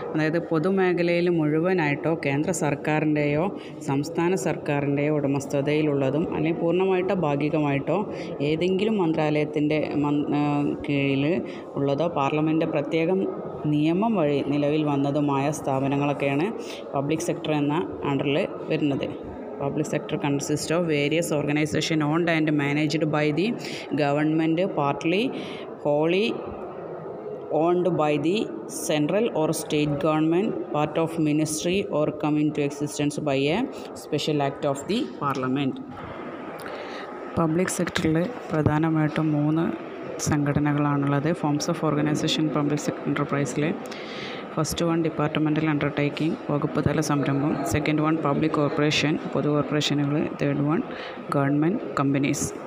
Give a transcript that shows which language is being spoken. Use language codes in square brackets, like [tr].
[ml] അതായത് പൊതുമേഖലയിൽ മുഴുവനായിട്ടോ കേന്ദ്ര സർക്കാരിൻ്റെയോ സംസ്ഥാന സർക്കാരിൻ്റെയോ ഉടമസ്ഥതയിലുള്ളതും അല്ലെങ്കിൽ പൂർണ്ണമായിട്ടോ ഭാഗികമായിട്ടോ ഏതെങ്കിലും മന്ത്രാലയത്തിൻ്റെ കീഴിൽ ഉള്ളതോ പാർലമെൻറ്റ് പ്രത്യേകം നിയമം വഴി നിലവിൽ വന്നതുമായ സ്ഥാപനങ്ങളൊക്കെയാണ് പബ്ലിക് സെക്ടർ എന്ന അണ്ടറിൽ വരുന്നത്. [en] Public sector consists of various organizations owned and managed by the government, partly wholly owned by the central or state government, part of ministry or come into existence by a special act of the parliament. [ml] Public സെക്ടറിൽ പ്രധാനമായിട്ടും 3 സംഘടനകളാണുള്ളത്. [en] forms of organisation public എൻ്റർപ്രൈസിൽ first one departmental undertaking, [ml] വകുപ്പ് തല സംരംഭം. [en] second one public corporation, [ml] പൊതു കോർപ്പറേഷനുകൾ. [en] Third one government companies.